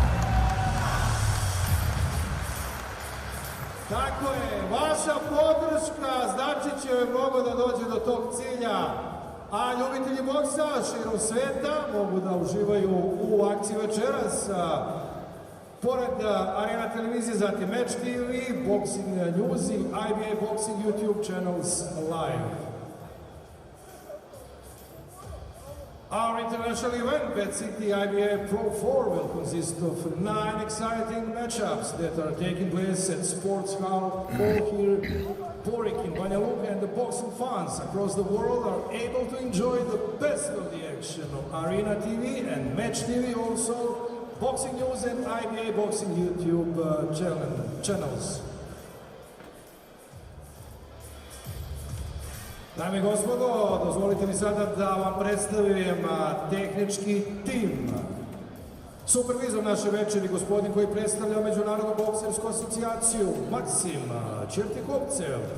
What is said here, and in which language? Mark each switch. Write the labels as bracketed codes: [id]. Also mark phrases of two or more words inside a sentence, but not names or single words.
[sr] Tako je, vaša podrška znači će joj mnogo da dođe do tog cilja. A ljubitelji boksa širom sveta mogu da uživaju u akciji večeras. Pored Arena televizije, zatim Match TV, Boxing News i IBA Boxing YouTube [en] channels live. Our international event, Pet City IBA Pro 4, will consist of 9 exciting matchups that are taking place at Sports Hall here, Porik in Banja Luka, and the boxing fans across the world are able to enjoy the best of the action on Arena TV and Match TV, also Boxing News and IBA Boxing YouTube channels. [sr] Dame i gospodo, dozvolite mi sada da vam predstavim tehnički tim. Supervizor naše večeri, gospodin koji predstavlja Međunarodnu boksersku asocijaciju, Maksim Čertikovcev.